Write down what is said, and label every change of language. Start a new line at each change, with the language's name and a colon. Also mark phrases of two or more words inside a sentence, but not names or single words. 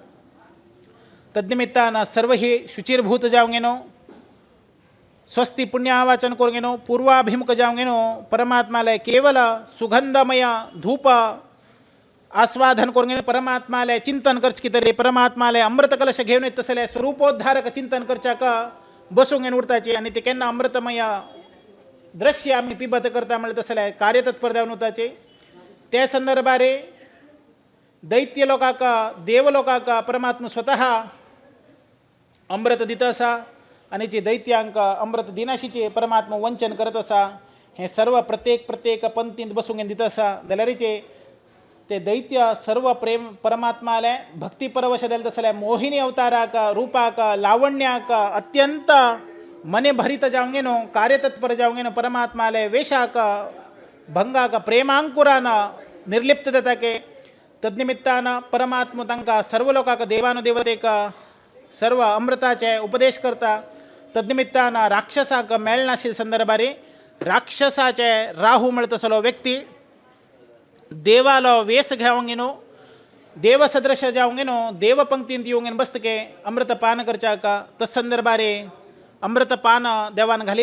Konkani: तद्निमित्तान सर्व ही शुचिरभूत जावंगेनो स्वस्ति पुण्यावाचन करूंगेनो पूर्वाभिमुख जावंगेनो परमात्माले केवल सुगंधमय धूप आस्वादन करूंगेनो परमात्माले चिंतन करच की तरी परमात्माले अमृत कलश घेऊन येत तसले स्वरूपोद्धारक चिंतन करच्याक बसूंगेन उरताचे आणि ते केन्ना अमृतमय दृश्य आम्ही पिबत करता म्हणले तसले कार्यतत्पर जावन उरताचे त्या संदर्भारे दैत्य लोकाक देव लोकाक परमात्मा स्वतः अमृत दित असा आणि जे दैत्यांक अमृत दिनाशीचे परमात्मा वंचन करत असा हे सर्व प्रत्येक पंक्तीत बसूंगेन दित असा जाल्यारीचे ते दैत्य सर्व प्रेम परमात्माले भक्ती परवश देल तसले मोहिनी अवताराक रूपाक लावण्याक अत्यंत मने भरित जावंगेनो कार्यतत्पर जावंगेनो परमात्माले वेशाक भंगाक प्रेमांकुरान निर्लिप्त जाताके तद्निमित्तान परमात्मा तांकां सर्व लोकांक देवानुदेवतेक सर्व अमृताचे उपदेश करता तद्निमित्तान राक्षसाक मेळनाशिल्ल्या संदर्भारी राक्षसाचे राहू म्हणत असलो व्यक्ती देवालो वेस घेवंगेनो देव सदृश जावंगेनो देव पंक्तींत येवंगेन बसतके अमृतपान करच्याक तत्संदर्भारे अमृतपान देवान घाली